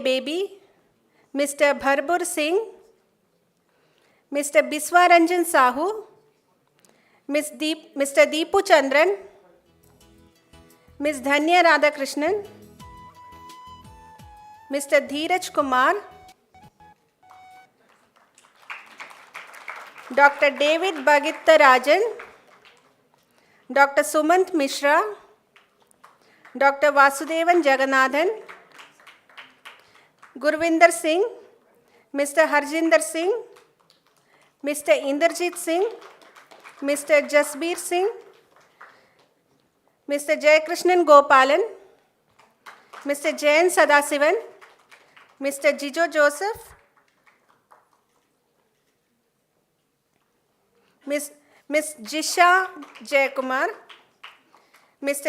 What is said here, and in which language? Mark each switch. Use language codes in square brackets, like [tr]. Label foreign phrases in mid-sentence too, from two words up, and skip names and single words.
[en] Baby, Mr. Bharbur Singh, Mr. Biswaranjan Sahu, Mr. Deepu Chandran, Miss Dhanya Radhakrishnan, Mr. Dheeraj Kumar, Dr. David Bhagitta Rajan, Dr. Sumant Mishra, Dr. Vasudevan Jagannathan, Gurvinder Singh, Mr. Harjinder Singh, Mr. Inderjit Singh, Mr. Jasbir Singh, Mr. Jayakrishnan Gopalan, Mr. Jayan Sadasivan, Mr. Jijo Joseph, Miss Jisha Jayakumar, Mr.